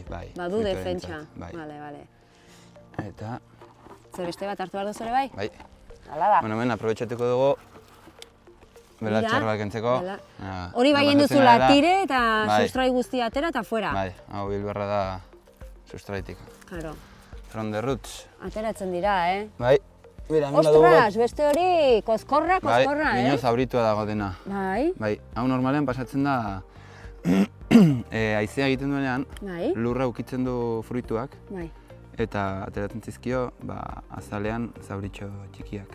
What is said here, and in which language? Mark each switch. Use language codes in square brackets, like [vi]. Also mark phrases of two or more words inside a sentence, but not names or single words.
[eu] Badu defentsa. Bale. Eta... Zer beste bat hartu behar duzu ere bai? Bai. Hala da. Bueno, hemen aprobetxatuko dugu belatxar bat kentzeko. Hori bai duzula tire eta sustrai guztia atera eta fuera. Bai, hau bilberra da sustraitik. Claro. [en] From the roots. [eu] Ateratzen dira, Bai. Mira, hemen badugu... Ostras, beste hori koskorra, Bai, inoz auritua dago dena. Bai. Hau normalean pasatzen da haizea egiten duenean, lurra ukitzen du fruituak. Bai. Eta ateratzen zizkio, azalean zauritxo txikiak.